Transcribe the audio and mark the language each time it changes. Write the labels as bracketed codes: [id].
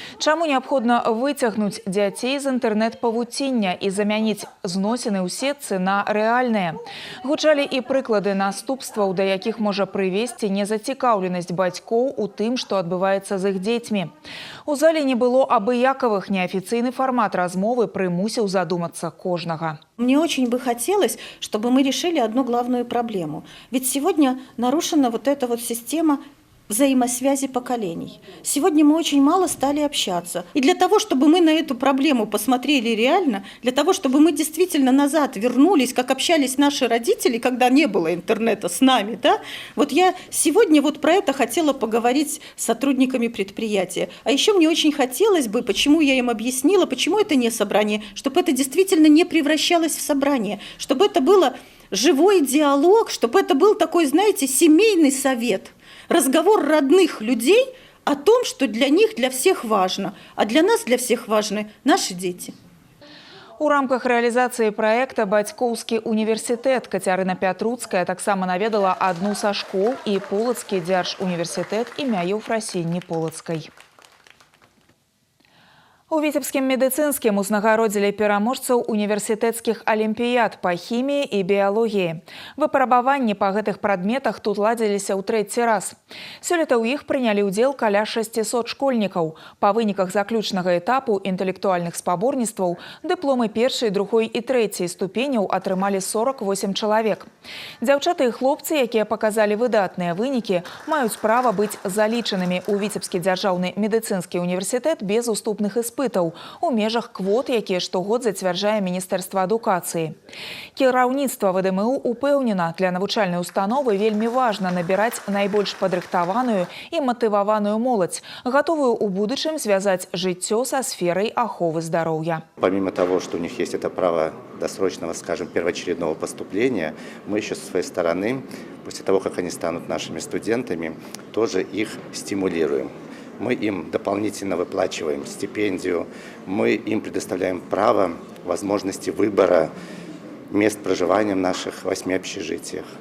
[be] Чаму неабходна выцягнуць дзяцей з інтэрнэт-павуціння і замяніць зносіны ў сетцы на рэальныя. Гучалі і прыклады наступстваў, да якіх можа прывесці незацікаўленасць бацькоў у тым, што адбываецца з іх дзецьмі. У зале не было абыякавых, неафіцыйны фармат размовы прымусіў задумацца кожнага. [ru] Мне очень бы хотелось, чтобы мы решили одну главную проблему. Ведь сегодня нарушена вот эта вот система взаимосвязи поколений. Сегодня мы очень мало стали общаться. И для того, чтобы мы на эту проблему посмотрели реально, для того, чтобы мы действительно назад вернулись, как общались наши родители, когда не было интернета с нами, да? Вот я сегодня вот про это хотела поговорить с сотрудниками предприятия. А еще мне очень хотелось бы, почему я им объяснила, почему это не собрание, чтобы это действительно не превращалось в собрание, чтобы это было живой диалог, чтобы это был такой, знаете, семейный совет. Разговор родных людей о том, что для них, для всех важно, а для нас, для всех важны наши дети. [be] У рамках рэалізацыі праекта «Бацькоўскі універсітэт» Кацярына Пятруцкая таксама наведала адну са школ і Полацкі дзяржуніверсітэт імя Еўфрасіні Полацкай. У Віцебскім медыцынскім узнагародзілі пераможцаў універсітэцкіх алімпіяд па хіміі і біялогіі. Выпрабаванні па гэтых прадметах тут ладзіліся ў трэці раз. Сёлета ў іх прынялі ўдзел каля 600 школьнікаў. Па выніках заключнага этапу інтэлектуальных спаборніцтваў дыпломы першай, другой і трэцяй ступеняў атрымалі 48 чалавек. Дзяўчаты і хлопцы, якія паказалі выдатныя вынікі, маюць права быць залічанымі ў Віцебскі дзяржаўны медыцынскі універсітэт без уступных іспытаў у межах квот, якія штогод зацвярджае Міністэрства адукацыі. Кіраўніцтва ВДМУ упэўнена, для навучальнай установы вельмі важна набіраць найбольш падрыхтаваную і матываваную моладзь, гатовую ў будучым звязаць жыццё са сферай аховы здароўя. [ru] Помимо того, что у них есть это право досрочного, скажем, первоочередного поступления, мы еще со своей стороны, после того, как они станут нашими студентами, тоже их стимулируем. Мы им дополнительно выплачиваем стипендию, мы им предоставляем право возможности выбора мест проживания в наших 8 общежитиях.